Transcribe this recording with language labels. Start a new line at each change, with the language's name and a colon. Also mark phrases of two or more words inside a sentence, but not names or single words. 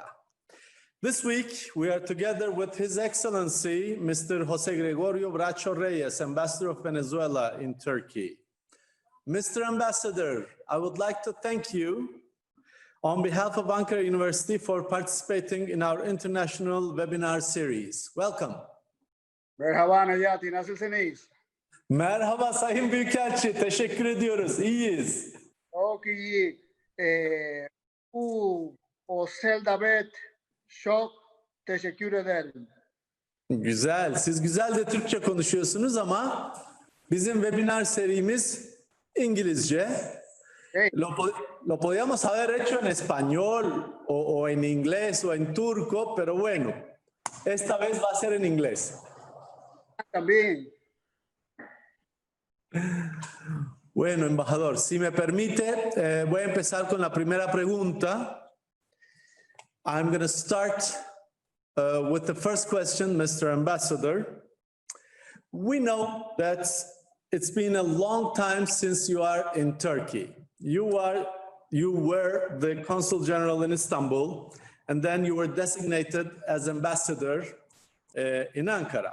English: This week, we are together with His Excellency, Mr. Jose Gregorio Bracho Reyes, Ambassador of Venezuela in Turkey. Mr. Ambassador, I would like to thank you on behalf of Ankara University for participating in our international webinar series. Welcome.
Turkish: Merhaba Necati, nasılsınız? Merhaba Sayın Büyükelçi, teşekkür ediyoruz, iyiyiz. Çok iyi. O Davet, çok teşekkür ederim. Güzel, siz güzel de Türkçe konuşuyorsunuz ama bizim webinar serimiz İngilizce. Hey.
Spanish: Lo podíamos haber hecho en español o en inglés o en turco, pero bueno, esta vez va a ser en inglés. También. Bueno, embajador, si me permite, voy a empezar con la primera pregunta.
English: I'm going to start with the first question, Mr. Ambassador. We know that it's been a long time since you are in Turkey. You were the Consul General in Istanbul, and then you were designated as ambassador in Ankara.